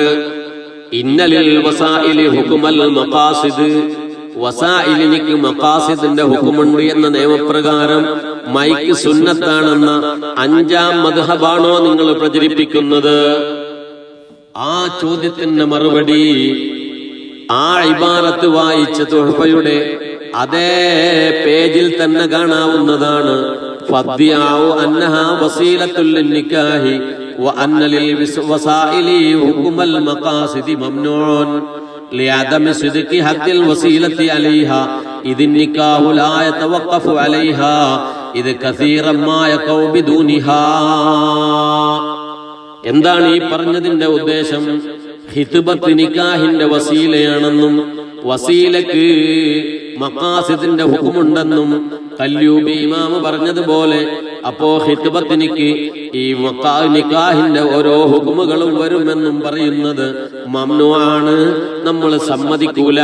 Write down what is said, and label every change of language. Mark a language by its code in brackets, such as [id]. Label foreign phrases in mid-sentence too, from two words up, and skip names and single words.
[ar] إن للوسائل حكم المقاصد, [ml] വസാഇലിനിക്ക് മഖാസിദിന്റെ ഹുക്കുമുണ്ട് എന്ന നിയമപ്രകാരം മൈക്ക് സുന്നത്താണെന്ന 5ാം മദ്ഹബാണോ നിങ്ങൾ പ്രചരിപ്പിക്കുന്നത്? ആ ചോദ്യത്തിന്റെ മറുപടി ആ ഇബാറത്ത് വായിച്ച തുഹഫയുടെ അതേ പേജിൽ തന്നെ കാണാവുന്നതാണ്. [ar] فدعوى أنها وسيلة النكاح وأن للوسائل حكم المقاصد ممنوع لعدم صدق حق الوسيلة عليها إذ النكاح لا يتوقف عليها إذ كثيرا ما يقع بدونها. [ml] എന്താണ് ഈ പറഞ്ഞതിന്റെ ഉദ്ദേശം? ഖിത്ബത്ത് നിക്കാഹിന്റെ വസീലയാണെന്നും വസീലക്ക് മഖാസിദിന്റെ ഹുക്കുമുണ്ടെന്നും കല്യൂബി ഇമാമ് പറഞ്ഞതുപോലെ അപ്പോ ഖിത്ബത്തിനിക്ക് ഈ നിക്കാഹിന്റെ ഓരോ ഹുക്കുമുകളും വരുമെന്നും പറയുന്നത് മംനുആണ്, നമ്മൾ സമ്മതിക്കൂല.